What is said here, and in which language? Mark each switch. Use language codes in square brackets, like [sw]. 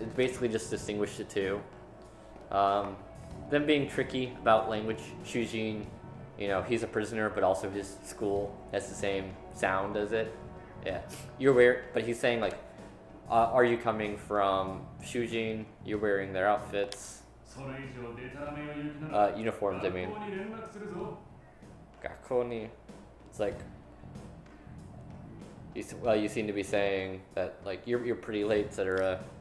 [en] It's basically just distinguished the two. Them being tricky about language. Shujin, you know, he's a prisoner, but also his school has the same sound as it. Yeah, you're weird, but he's saying like, are you coming from Shujin? You're wearing their outfits. [ja] それ以上デタラメを言うなら [en] Uniforms, I mean. [ja] 学校に連絡するぞ Gakoni. [en] It's like you seem to be saying that like you're pretty late, etc.